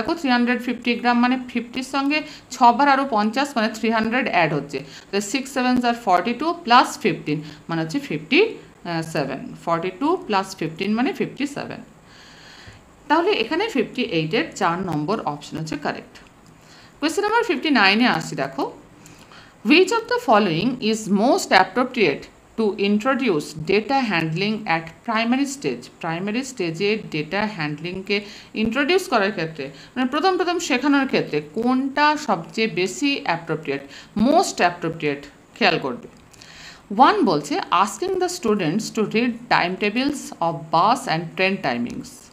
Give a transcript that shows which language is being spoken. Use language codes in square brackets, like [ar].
[bn] দেখো 350 গ্রাম মানে 50-র সঙ্গে 6 বার আরও 50 মানে 300 অ্যাড হচ্ছে। তাহলে 6 7s আর 42 + 15 মানে হচ্ছে 57। 42 + 15 মানে 57। তাহলে এখানে 58-এর 4 নম্বর অপশন হচ্ছে কারেক্ট। কোয়েশ্চেন নাম্বার 59-এ আসছি। [en] দেখো which of the following is most appropriate to introduce data handling at primary stage? [bn] Primary স্টেজে ডেটা হ্যান্ডলিংকে ইন্ট্রোডিউস করার ক্ষেত্রে মানে প্রথম শেখানোর ক্ষেত্রে কোনটা সবচেয়ে বেশি অ্যাপ্রোপ্রিয়েট, মোস্ট অ্যাপ্রোপ্রিয়েট, খেয়াল করবে। 1 বলছে [en] Asking the students to read time tables of bus and train timings.